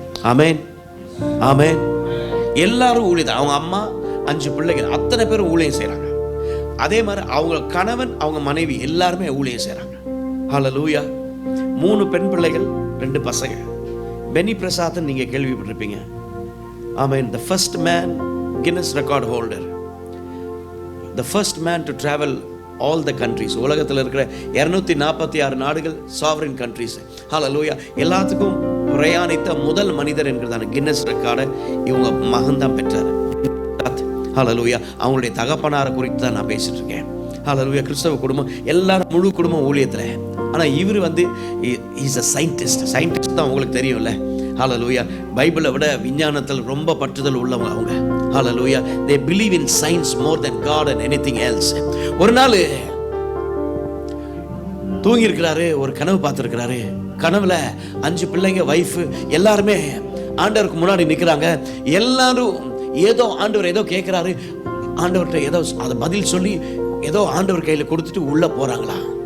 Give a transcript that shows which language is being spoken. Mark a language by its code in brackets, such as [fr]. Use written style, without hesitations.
[ta] ஆமென், ஆமென். எல்லாரும் ஊழியத்தில். அவங்க அம்மா, 5 பிள்ளைகள், அத்தனை பேரும் ஊழியம் செய்கிறாங்க. அதே மாதிரி அவங்க கணவன், அவங்க மனைவி எல்லாருமே ஊழியம் செய்கிறாங்க. ஹல்லேலூயா. 3 பெண் பிள்ளைகள், 2 பசங்க. பெனி பிரசாத் நீங்க கேள்விப்பட்டிருப்பீங்க. ஆமென். [en] the first man Guinness record holder, the first man to travel all the countries. [ta] உலகத்தில் இருக்கிற 246 நாடுகள், [en] sovereign countries. [ta] ஹல்லேலூயா. எல்லாத்துக்கும் பிரயாணித்த முதல் மனிதர் என்கிறதான கின்னஸ் ரெக்கார்டை இவங்க மகன் தான் பெற்றார். ஹல்லேலூயா. அவங்களுடைய தகப்பனாரை குறித்து தான் நான் பேசிட்டு இருக்கேன். ஹல்லேலூயா. கிறிஸ்தவ குடும்பம் எல்லாரும், முழு குடும்பம் ஊழியத்தில். ஆனால் இவர் வந்து [en] Is a scientist. [ta] சயின்டிஸ்ட் தான் உங்களுக்கு தெரியும்ல. ஹல்லேலூயா. பைபிளை விட விஞ்ஞானத்தில் ரொம்ப பற்றுதல் உள்ளவங்க அவங்க. ஹல்லேலூயா. [en] they believe in science more than God and anything else. [ta] ஒரு நாள் தூங்கி இருக்கிறாரு, ஒரு கனவு பார்த்துருக்கிறாரு. கனவுல 5 பிள்ளைங்க, வைஃப் எல்லாருமே ஆண்டவருக்கு முன்னாடி நிற்கிறாங்க. எல்லாரும் ஏதோ ஆண்டவர் ஏதோ கேட்குறாரு. ஆண்டவர்கிட்ட ஏதோ அதை பதில் சொல்லி ஏதோ ஆண்டவர் கையில் கொடுத்துட்டு உள்ளே போகிறாங்களா.